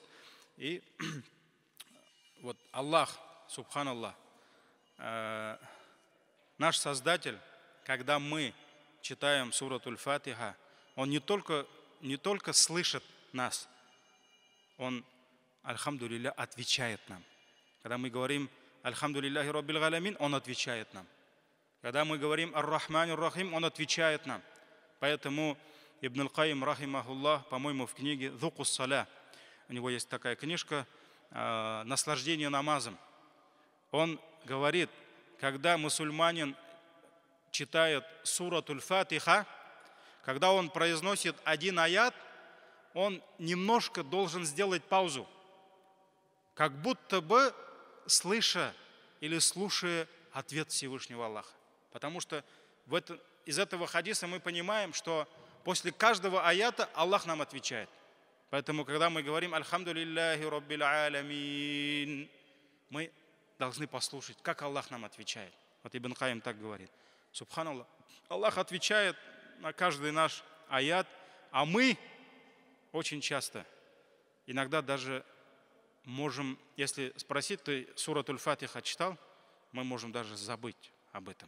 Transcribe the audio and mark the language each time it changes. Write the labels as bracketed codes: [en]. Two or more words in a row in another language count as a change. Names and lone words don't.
[ru] И вот Аллах, субханаллах, наш Создатель, когда мы читаем [ar] سورة الفاتحة, [ru] он не только слышит нас, он, альхамдулилля, отвечает нам. Когда мы говорим [ar] «الحمد لله رب العالمين», [ru] он отвечает нам. Когда мы говорим [ar] «الرحمن الرحيم», [ru] он отвечает нам. Поэтому Ибн аль-Кайим, рахимахуллах, по-моему, в книге «Зукус саля», у него есть такая книжка «Наслаждение намазом». Он говорит, когда мусульманин читает [ar] سورة الفاتحة, [ru] когда он произносит один аят, он немножко должен сделать паузу, как будто бы слыша или слушая ответ Всевышнего Аллаха. Потому что из этого хадиса мы понимаем, что после каждого аята Аллах нам отвечает. Поэтому, когда мы говорим [ar] «الحمد لله رب العالمين», [ru] мы должны послушать, как Аллах нам отвечает. Вот Ибн Кайим так говорит. Субханаллах. Аллах отвечает на каждый наш аят, а мы очень часто, иногда даже можем, если спросить, ты [ar] سورة الفاتحة [ru] читал, мы можем даже забыть об этом.